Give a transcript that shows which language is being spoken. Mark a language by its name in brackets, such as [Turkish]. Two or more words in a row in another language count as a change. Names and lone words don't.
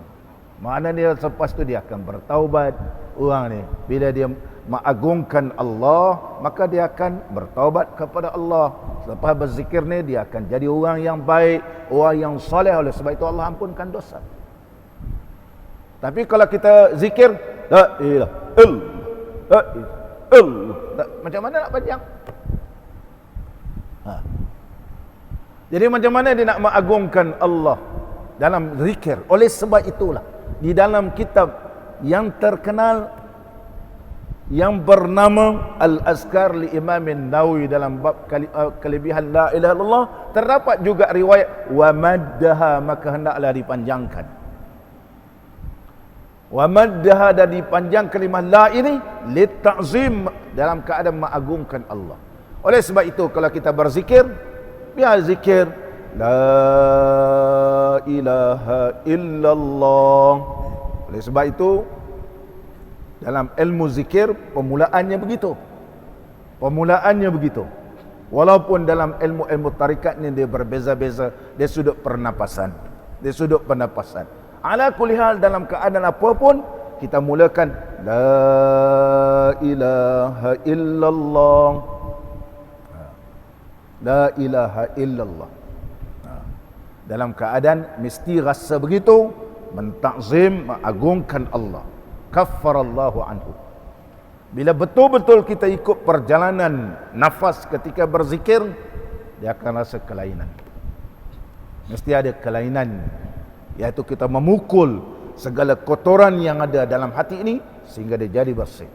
[Malay] Maknanya selepas itu dia akan bertaubat. Orang ni bila dia mengagungkan Allah, maka dia akan bertaubat kepada Allah. Selepas berzikir ni dia akan jadi orang yang baik, orang yang soleh. Oleh sebab itu Allah ampunkan dosa. Tapi kalau kita zikir [Arabic] لا إله إلا الله, [Malay] macam mana nak panjang? Jadi macam mana dia nak mengagungkan Allah dalam zikir? Oleh sebab itulah di dalam kitab yang terkenal yang bernama Al-Azkar li Imam Nawawi, dalam bab kelebihan [Arabic] لا إله إلا الله, [Malay] terdapat juga riwayat [Arabic] ومدها, [Malay] maka hendaklah dipanjangkan. [Arabic] ومدها, [Malay] dan dipanjang kalimah la ini [Arabic] للتعظيم, [Malay] dalam keadaan mengagungkan Allah. Oleh sebab itu kalau kita berzikir, biar zikir [Arabic] لا إله إلا الله. [Malay] Oleh sebab itu dalam ilmu zikir permulaannya begitu. Permulaannya begitu. Walaupun dalam ilmu-ilmu tarikat ni dia berbeza-beza dari sudut pernapasan. Dari sudut pernapasan. [Arabic] على كل حال, [Malay] dalam keadaan apapun kita mulakan [Arabic] لا إله إلا الله. لا إله إلا الله. [Malay] Dalam keadaan mesti rasa begitu, mentakzim, mengagungkan Allah. [Arabic] كفر الله عنه. [Malay] Bila betul-betul kita ikut perjalanan nafas ketika berzikir, dia akan rasa kelainan. Mesti ada kelainan, iaitu kita memukul segala kotoran yang ada dalam hati ini sehingga dia jadi bersih.